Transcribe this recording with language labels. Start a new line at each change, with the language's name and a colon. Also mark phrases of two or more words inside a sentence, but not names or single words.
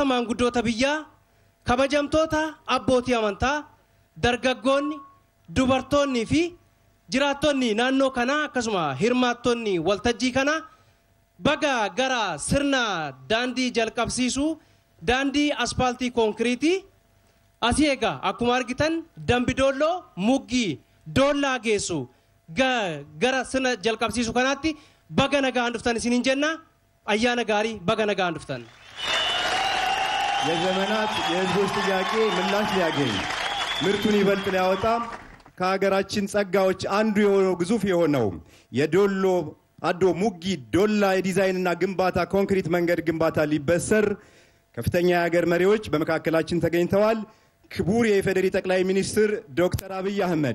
Oromo: maanguddoota biyyaa kabajamtoota abbootii amantaa dargaggoonni dubartoonni fi jiraattonni naannoo kanaa akkasuma hirmaattonni waltajjii kanaa baga gara sirna daandii jalqabsiisuu daandii aspaaltii konkiriitii asii egaa akkuma argitan Dambidolloo Muggii Doollaa geessu gara sirna jalqabsiisuu kanaatti baga nagaan dhuftan isiniin jenna ayyaana gaarii baga nagaan dhuftan
Amharic: የዘመናት የህዝቦች ጥያቄ ምላሽ ሊያገኝ ምርቱን ይበልጥ ሊያወጣ ከሀገራችን ጸጋዎች አንዱ የሆነው ግዙፍ የሆነው የዶሎ አዶ ሙጊ ዶላ የዲዛይንና ግንባታ ኮንክሪት መንገድ ግንባታ ሊበሰር ከፍተኛ የሀገር መሪዎች በመካከላችን ተገኝተዋል። ክቡር የኢፌዴሪ ጠቅላይ ሚኒስትር ዶክተር አብይ አህመድ፣